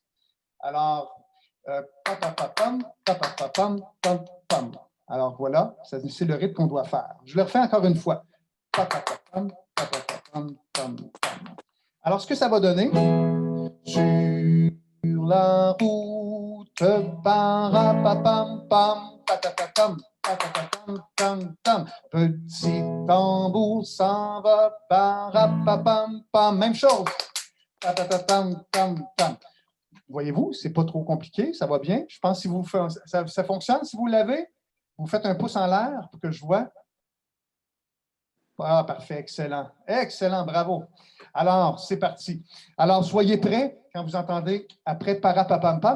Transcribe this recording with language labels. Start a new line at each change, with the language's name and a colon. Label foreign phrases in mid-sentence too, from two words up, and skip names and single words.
French: Alors, papapapam, papapapam, pam, pam. Alors, voilà, c'est le rythme qu'on doit faire. Je le refais encore une fois. Papapapam, papapapam, pam, pam. Alors, ce que ça va donner, sur la route, parapapam, pam, patapapam, patapapam, tam, tam. Petit tambour s'en va, parapapam, pam. Même chose. Patapapam, tam, tam. Voyez-vous, c'est pas trop compliqué, ça va bien. Je pense que si vous ça fonctionne. Si vous l'avez, vous faites un pouce en l'air pour que je vois. Ah, parfait, excellent. Excellent, bravo. Alors, c'est parti. Alors, soyez prêts quand vous entendez après Parapapam-pam.